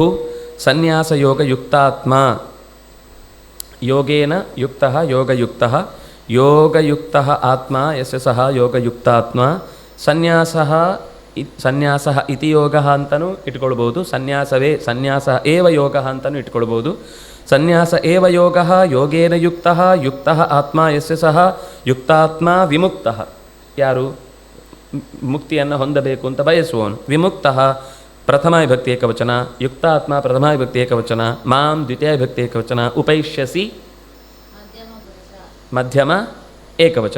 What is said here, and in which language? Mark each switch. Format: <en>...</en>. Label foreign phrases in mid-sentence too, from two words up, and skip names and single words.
<sa>ಸನ್ಯಾಸಯೋಗ ಯುಕ್ತಾತ್ಮ, ಯೋಗೇನ ಯುಕ್ತ ಯೋಗಯುಕ್ತ, ಯೋಗಯುಕ್ತ ಆತ್ಮ ಯಸ್ಯ ಸಹ ಯೋಗಯುಕ್ತಾತ್ಮ. ಸನ್ಯಾಸ ಇತಿ ಯೋಗ</sa> <kn>ಅಂತಲೂ ಇಟ್ಕೊಳ್ಬೋದು,</kn> <sa>ಸನ್ಯಾಸ ಏವ ಯೋಗ</sa> <kn>ಅಂತಲೂ ಇಟ್ಕೊಳ್ಬೋದು.</kn> <sa>ಸನ್ಯಾಸ ಏವ ಯೋಗ ಯೋಗೇನ ಯುಕ್ತ ಯುಕ್ತ ಆತ್ಮ ಯಸ್ಯ ಸಹ ಯುಕ್ತಾತ್ಮ ವಿಮುಕ್ತ.</sa> <kn>ಯಾರು ಮುಕ್ತಿಯನ್ನು ಹೊಂದಬೇಕು ಅಂತ ಬಯಸುವವನು. ವಿಮುಕ್ತ ಪ್ರಥಮ ವಿಭಕ್ತಿ ಏಕವಚನ, ಯುಕ್ತಾತ್ಮ ಪ್ರಥಮ ವಿಭಕ್ತಿ ಏಕವಚನ, ಮಾಂ ದ್ವಿತೀಯ ವಿಭಕ್ತಿ ಏಕವಚನ, ಉಪೈಷ್ಯಸಿ ಮಧ್ಯಮ ಏಕವಚನ.</kn>